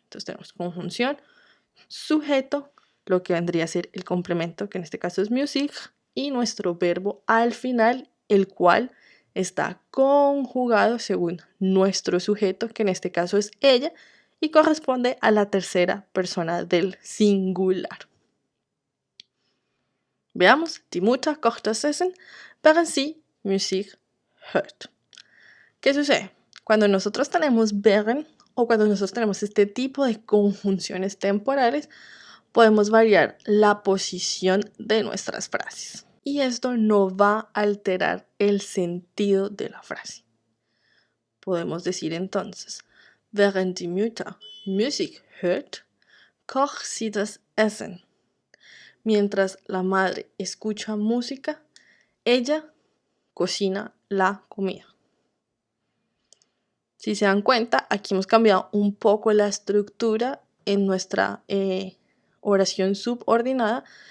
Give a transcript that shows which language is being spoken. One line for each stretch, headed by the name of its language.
Spanish: Entonces tenemos conjunción, sujeto, lo que vendría a ser el complemento, que en este caso es Musik, y nuestro verbo al final, el cual está conjugado según nuestro sujeto, que en este caso es ella, y corresponde a la tercera persona del singular. Veamos,
German: die Mutter kocht das Essen, während sie Musik hört.
Spanish: ¿Qué sucede? Cuando nosotros tenemos wären o cuando nosotros tenemos este tipo de conjunciones temporales, podemos variar la posición de nuestras frases. Y esto no va a alterar el sentido de la frase. Podemos decir entonces,
German: während die Mutter Musik hört, kocht sie das Essen.
Spanish: Mientras la madre escucha música, ella cocina la comida. Si se dan cuenta, aquí hemos cambiado un poco la estructura en nuestra oración subordinada.